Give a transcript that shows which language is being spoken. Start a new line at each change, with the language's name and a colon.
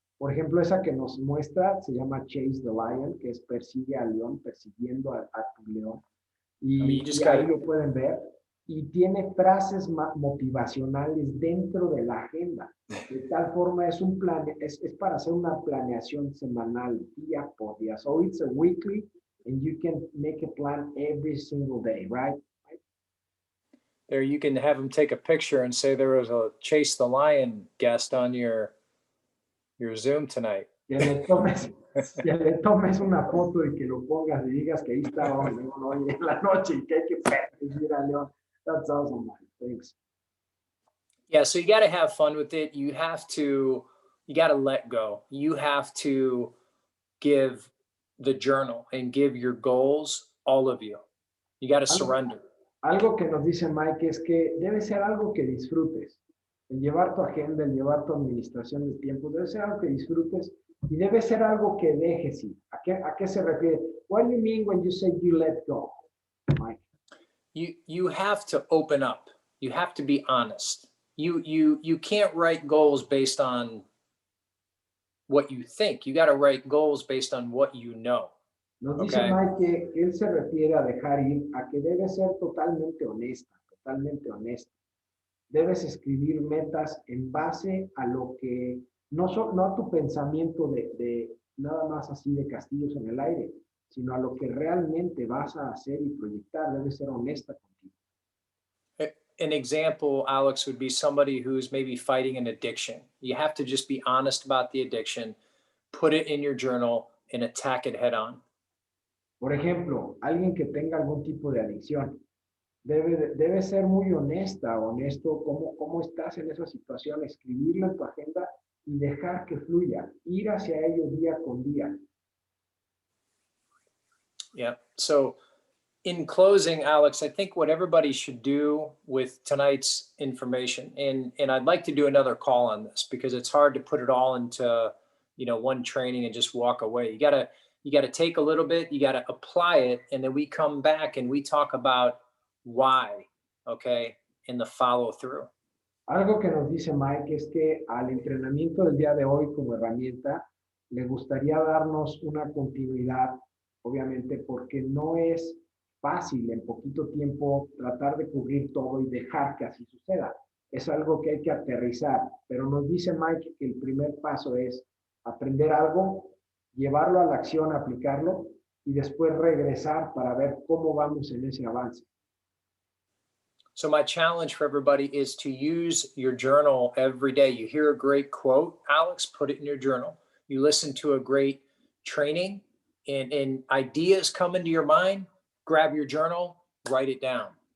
Spanish: Por ejemplo, esa que nos muestra se llama Chase the Lion, que es persigue al león, persiguiendo a tu león. Y ahí lo pueden ver. Y tiene frases motivacionales dentro de la agenda. De tal forma es para hacer una planeación semanal, día por día.
English: So it's a weekly, and you can make a plan every single day, right? There, you can have them take a picture and say there was a Chase the Lion guest on your Zoom tonight.
Spanish: Que le tomes una foto y que lo pongas y digas que ahí está hoy en la noche y que hay que perseguir a León.
English: That's awesome, man. Thanks. Yeah, so you got to have fun with it. You got to let go. You have to give the journal and give your goals all of you. You got to surrender.
Spanish: Algo que nos dice Mike es que debe ser algo que disfrutes. El llevar tu agenda, el llevar tu administración de tiempo, debe ser algo que disfrutes y debe ser algo que dejes ir. ¿A qué se refiere?
English: What do you mean when you say you let go, Mike? You have to open up. You have to be honest. You can't write goals based on what you think. You got to write goals based on what you know.
Spanish: Nos dice Mike que él se refiere a dejar ir, a que debe ser totalmente honesta, totalmente honesto. Debes escribir metas en base a lo que, no a tu pensamiento de nada más así de castillos en el aire, sino a lo que realmente vas a hacer y proyectar. Debes ser honesta contigo.
English: An example, Alex, would be somebody who's maybe fighting an addiction. You have to just be honest about the addiction, put it in your journal, and attack it head on.
Spanish: Por ejemplo, alguien que tenga algún tipo de adicción, debe ser muy honesto cómo estás en esa situación, escribirlo en tu agenda y dejar que fluya, ir hacia ello día con día.
English: Yeah. So in closing, Alex, I think what everybody should do with tonight's information, and I'd like to do another call on this because it's hard to put it all into, one training and just walk away. You gotta take a little bit, you gotta apply it, and then we come back and we talk about why, okay, in the follow through.
Spanish: Algo que nos dice Mike es que al entrenamiento del día de hoy como herramienta, le gustaría darnos una continuidad, obviamente, porque no es fácil en poquito tiempo tratar de cubrir todo y dejar que así suceda. Es algo que hay que aterrizar, pero nos dice Mike que el primer paso es aprender algo, llevarlo a la acción, aplicarlo y después regresar para ver cómo vamos en ese avance.
English: So my challenge for everybody is to use your journal every day. You hear a great quote, Alex, put it in your journal. You listen to a great training and ideas come into your mind, grab your journal, write it down.